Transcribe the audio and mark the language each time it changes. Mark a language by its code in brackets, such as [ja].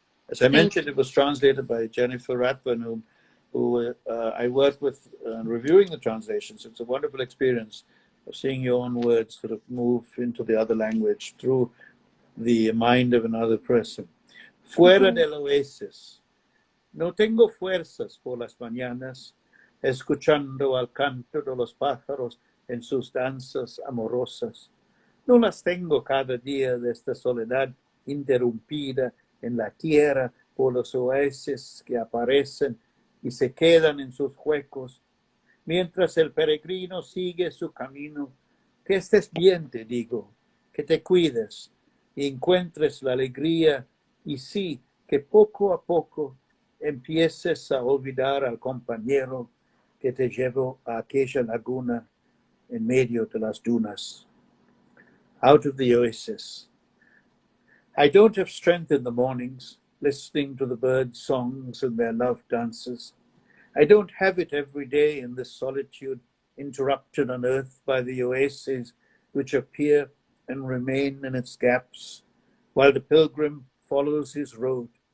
[en] As I mentioned, it was translated by Jennifer Rathburn, who I worked with reviewing the translations. It's a wonderful experience of seeing your own words sort of move into the other language through the mind of another person. [es] Fuera del oasis. No tengo fuerzas por las mañanas, escuchando al canto de los pájaros en sus danzas amorosas. No las tengo cada día de esta soledad, interrumpida en la tierra por los oasis que aparecen y se quedan en sus huecos, mientras el peregrino sigue su camino. Que estés bien, te digo, que te cuides y encuentres la alegría, y sí, que poco a poco empieces a olvidar al compañero que te llevó a aquella laguna en medio de las dunas. [en] Out of the oasis. I don't have strength in the mornings, listening to the birds' songs and their love dances. I don't have it every day in this solitude, interrupted on earth by the oases which appear and remain in its gaps, while the pilgrim follows his road.